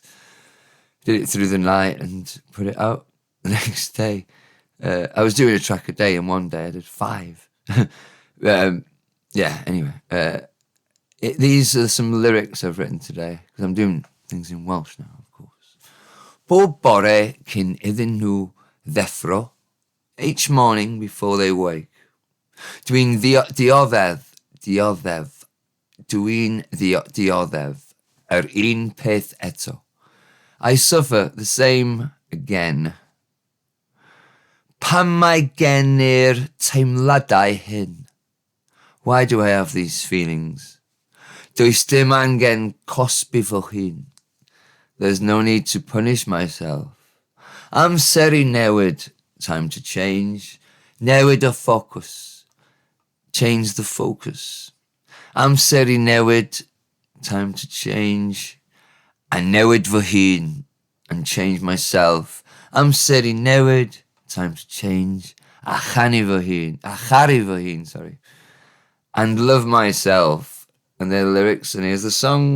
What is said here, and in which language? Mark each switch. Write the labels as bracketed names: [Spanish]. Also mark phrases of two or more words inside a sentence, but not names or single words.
[English] Did it through the night and put it out the next day. I was doing a track a day, and one day I did 5. Yeah, anyway. These are some lyrics I've written today, because I'm doing things in Welsh now, of course. [Welsh] Bob bore cyn iddyn nhw ddeffro, [English] each morning before they wake. [Welsh] Dwi'n dioddef, dwi'n dioddef, un peth eto. [English] I suffer the same again. [Welsh] Pam mae gen i'r teimladau hyn? [English] Why do I have these feelings? [Welsh] Does dim angen cosbi fy hun. [English] There's no need to punish myself. [Welsh] Amseru newid, [English] time to change. [Welsh] Newid y focus. [English] Change the focus. [Welsh] Amseru newid, [English] time to change. [Welsh] A newid fy hun, [English] and change myself. [Welsh] Amseru newid, [English] time to change. [Welsh] A charu fy hun, [English] sorry. And love myself. And their lyrics, and here's the song.